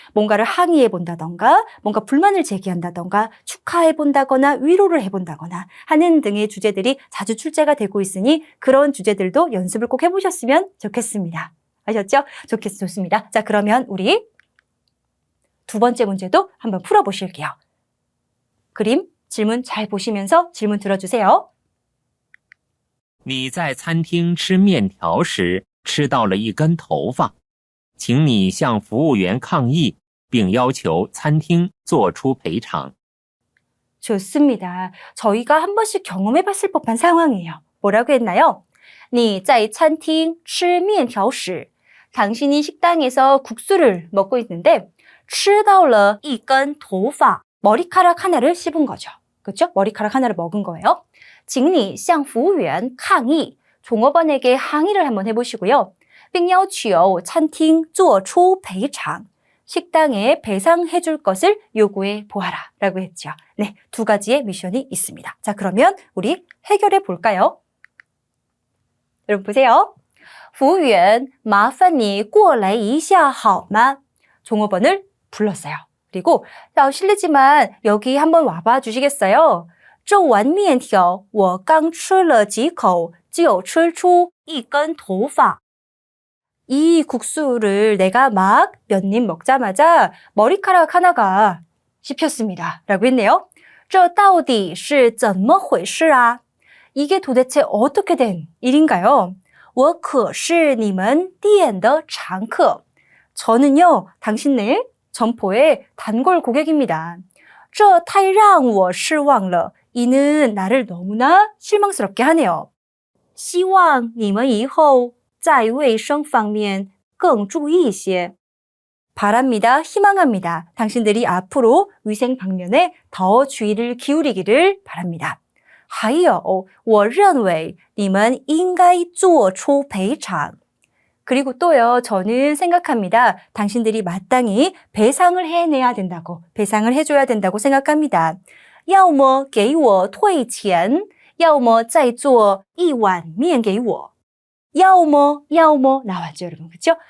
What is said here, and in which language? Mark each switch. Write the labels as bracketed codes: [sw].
[ko] 뭔가를 항의해 본다던가 뭔가 불만을 제기한다던가 축하해 본다거나 위로를 해 본다거나 하는 등의 주제들이 자주 출제가 되고 있으니 그런 주제들도 연습을 꼭 해보셨으면 좋겠습니다. 아셨죠? 좋습니다. 자, 그러면 우리 두 번째 문제도 한번 풀어보실게요. 그림, 질문 잘 보시면서 질문 들어주세요. [zh] 你在餐厅吃面条时吃到了一根头发，请你向服务员抗议，并要求餐厅做出赔偿。 [ko] 좋습니다. 저희가 한 번씩 경험해봤을 법한 상황이에요. 뭐라고 했나요? [zh] 你在餐厅吃面条时 [ko] 당신이 식당에서 국수를 먹고 있는데 [zh] 吃到了一根头发 [ko] 머리카락 하나를 씹은 거죠. 그렇죠? 머리카락 하나를 먹은 거예요. [zh] 请你向服务员抗议 [ko] 종업원에게 항의를 한번 해보시고요. [zh] 并要求餐厅做出赔偿 [ko] 식당에 배상해 줄 것을 요구해 보아라 라고 했죠. 네, 두 가지의 미션이 있습니다. 자, 그러면 우리 해결해 볼까요? 여러분 보세요. [zh] 服务员,麻烦你过来一下好吗? [ko] 종업원을 불렀어요. 그리고 실례지만 여기 한번 와봐 주시겠어요? [zh] 这碗面条我刚吃了几口就吃出一根头发. [ko] 이 국수를 내가 막 몇 입 먹자마자 머리카락 하나가 씹혔습니다. 라고 했네요. [zh] 这到底是怎么回事啊? [ko] 이게 도대체 어떻게 된 일인가요? [zh] 我可是你们店的常客. [ko] 저는요, 당신네 점포의 단골 고객입니다. [zh] 这太让我失望了. [ko] 이는 나를 너무나 실망스럽게 하네요. [zh] 希望你们以后在卫生方面更注意一些. [ko] 바랍니다. 희망합니다. 당신들이 앞으로 위생 방면에 더 주의를 기울이기를 바랍니다. [zh] 还有我认为你们应该做出赔偿. [ko] 그리고 또요, 저는 생각합니다. 당신들이 마땅히 배상을 해내야 된다고, 배상을 해줘야 된다고 생각합니다. [zh] 要么给我退钱,要么再做一碗面给我. [ko] 要么 나왔죠, 여러분. 그렇죠?